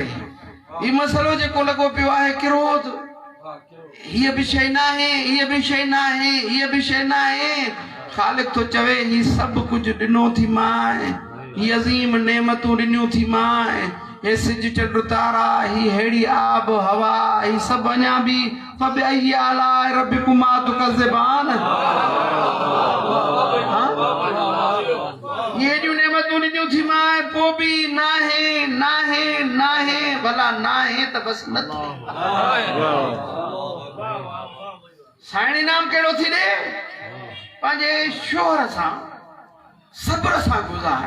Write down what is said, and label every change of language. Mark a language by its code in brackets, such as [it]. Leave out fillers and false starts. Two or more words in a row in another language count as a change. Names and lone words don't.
[sd] ही मसलो जेको लॻो पियो आहे किरोध, हीअ बि शइ न आहे, हीअ बि शइ न आहे, हीअ बि शइ न आहे। ख़ालिक थो चवे ही सभु कुझु ॾिनो थी मां, ही अज़ीम नेमतूं ॾिनियूं थी मां, हे सिज चंड तारा, ही हेड़ी आब हवा, ही सभु अञा बि [ar] فبأي آلاء ربكما تكذبان, [sd] ये हेड़ियूं नेमतूं ॾिनियूं थी मां, पोइ बि नाहे नाहे नाहे। भला नाहे त बसि न थिए। साईं इनाम कहिड़ो थी ॾे? पंहिंजे शोहर सां सब्र सां गुज़ार।